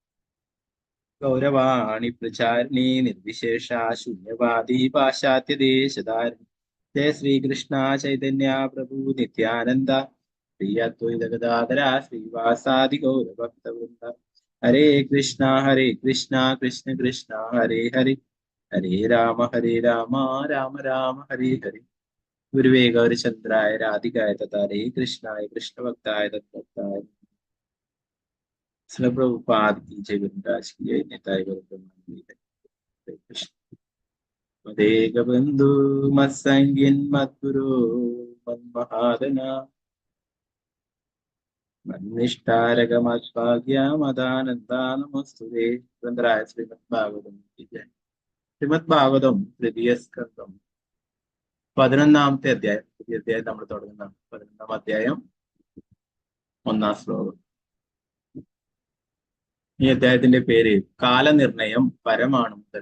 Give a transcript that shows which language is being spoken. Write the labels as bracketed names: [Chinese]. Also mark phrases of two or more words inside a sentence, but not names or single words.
[Sanskrit] गौरवाणी प्रचारिणे निर्विशेष शून्यवादि पाश्चात्य देशतारिणे जय श्री कृष्ण चैतन्य प्रभु नित्यानन्द श्री अद्वैत गदाधर श्रीवासादि गौर भक्त वृन्द हरे कृष्ण कृष्ण कृष्ण हरे हरे हरे राम राम राम हरे हरे Hare Rama Rama Rama Hare Hare गुरवे गौरचन्द्राय राधिकाय तथारे कृष्णाय कृष्णभक्ताय तद्भक्ताय ശ്രീ പ്രഭുപാദ് [Hindi] की जय गुरुराज की जय [Sanskrit] निताय गौर कृष्ण मदेक बंधु मत्संगिन मद्गुरु मन्महादन मन्निष्ठारक मद्भाग्य मदानंदानमस्तुते [Hindi] ग्रंथराय श्रीमद्भागवतम की जय [Malayalam] ശ്രീമദ്ഭാഗവതം തൃതീയ സ്കന്ധം 11ാമത്തെ അധ്യായം. പുതിയ അധ്യായം നമ്മൾ തുടങ്ങുന്നതാണ്. 11ാം അധ്യായം 1-ാം ശ്ലോകം. ഈ അധ്യായത്തിന്റെ പേര് കാലനിർണയം പരമാണു മുതൽ.